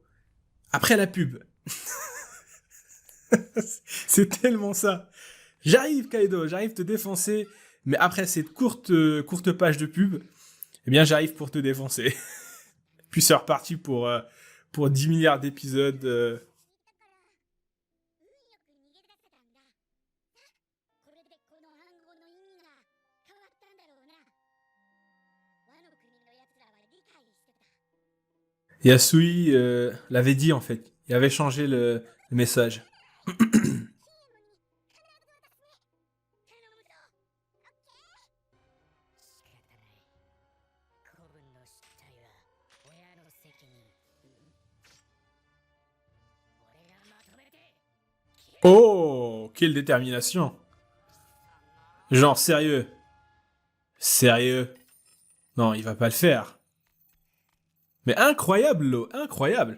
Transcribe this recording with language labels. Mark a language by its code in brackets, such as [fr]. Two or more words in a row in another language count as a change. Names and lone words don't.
[fr] Après la pub. C'est tellement ça. « J'arrive, Kaido, j'arrive te défoncer. » Mais après cette courte page de pub, eh bien, j'arrive pour te défoncer. Puis c'est reparti pour 10 milliards d'épisodes. [ja] これでこの暗号の意味が変わったんだろうな。ワノ国の奴らは理解してた。 [fr] Yasui l'avait dit, en fait. Il avait changé le message. [ja] 頼むぞ。オッケー。仕方ない。子分の失態は親の責任。俺がまとめて。 [fr] Oh, quelle détermination. Genre, sérieux. Sérieux. Non, il va pas le faire. Mais incroyable, Lo, incroyable.